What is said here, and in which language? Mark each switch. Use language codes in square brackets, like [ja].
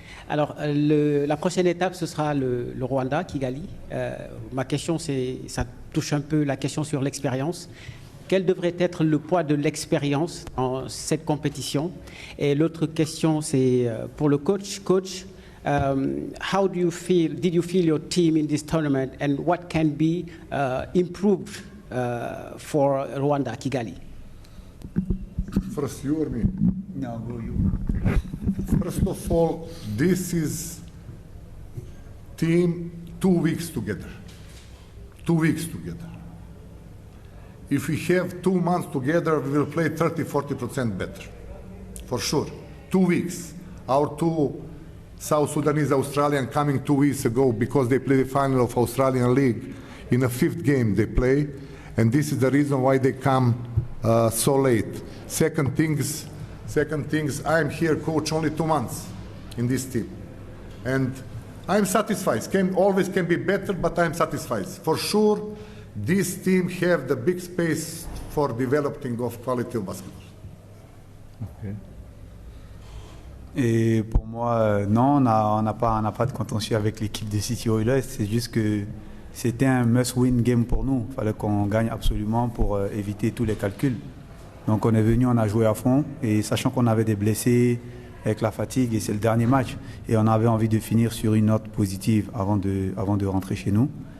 [fr] Alors, la prochaine étape, ce sera le Rwanda, Kigali. Ma question, ça touche un peu la question sur l'expérience. Quel devrait être le poids de l'expérience dans cette compétition? Et l'autre question, c'est pour le coach. [en] Coach, how do you feel? Did you feel your team in this tournament, and what can be improved for Rwanda, Kigali? First, you or me? No, go you. First of all, this is team 2 weeks together. 2 weeks together. If we have 2 months together, we will play 30-40% better, for sure. 2 weeks. Our two South Sudanese Australian coming 2 weeks ago because they played the final of Australian League. In the 5th game they play, and this is the reason why they come so late. Second things, I'm here coach only 2 months in this team. And I'm satisfied. Always can be better, but I'm satisfied. For sure, this team have the big space for developing of quality of basketball. Okay. [fr] Et pour moi, non, on n'a pas de contentieux avec l'équipe de City Oilers. C'est juste que c'était un must-win game pour nous. Il fallait qu'on gagne absolument pour éviter tous les calculs. Donc on est venu, on a joué à fond, et sachant qu'on avait des blessés avec la fatigue, et c'est le dernier match, et on avait envie de finir sur une note positive avant de rentrer chez nous.